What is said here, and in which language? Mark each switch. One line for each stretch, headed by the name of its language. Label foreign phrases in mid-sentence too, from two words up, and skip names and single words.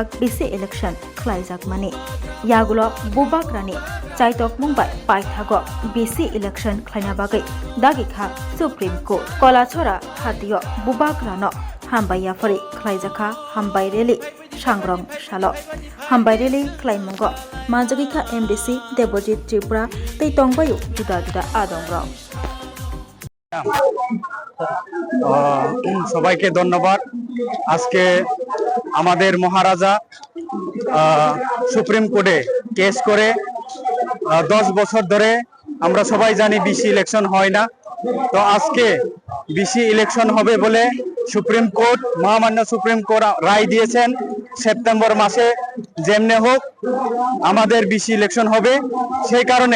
Kok Borok: BC election khlaijak mani yagulo bubak rani chaitok mumbai paithago BC election khana bagai dagi kha Supreme Court kola chora khatiyo bubak rano hambaya fari khlaijaka hambai reli sangrong salo hambai reli khlaimungo manjagika MDC Debojit Tripura tei tongbayu juda juda adongrong
Bangla: সবাইকে ধন্যবাদ আজকে আমাদের মহারাজা সুপ্রিম কোর্টে কেস করে 10 বছর ধরে আমরা সবাই জানি বিসি ইলেকশন হয় না তো আজকে বিসি ইলেকশন হবে বলে সুপ্রিম কোর্ট মহামান্য সুপ্রিম কোর্ট রায় দিয়েছেন সেপ্টেম্বর মাসে যেমনে হোক আমাদের বিসি ইলেকশন হবে সেই কারণে